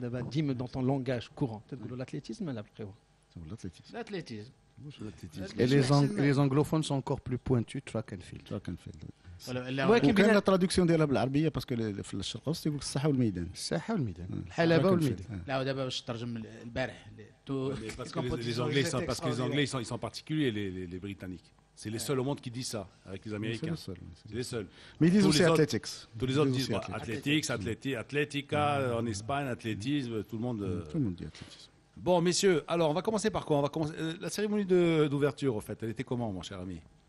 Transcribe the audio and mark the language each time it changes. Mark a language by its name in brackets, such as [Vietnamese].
[French] Dis-moi dans ton langage courant. L'athlétisme, L'athlétisme. Et les anglophones sont encore plus pointus, [English] track and field. [Arabic] وكاين لا تراديكسيون ديالها بالعربيه باسكو في الشرق الاوسط تيقول لك الصحه والميدان. الساحه والميدان، الحلبه والميدان. لا ودابا باش ترجم البارح [French] Parce que les Anglais ils sont particuliers, les Britanniques. C'est les seuls au monde qui disent ça, avec les Américains. C'est les seuls. Mais ils disent aussi athletics. Tous les autres disent Athletica, en Espagne, athlétisme, tout le monde dit athlétisme. Bon, messieurs, alors on va commencer par quoi? On va commencer la cérémonie d'ouverture, au fait. Elle était comment, mon cher ami?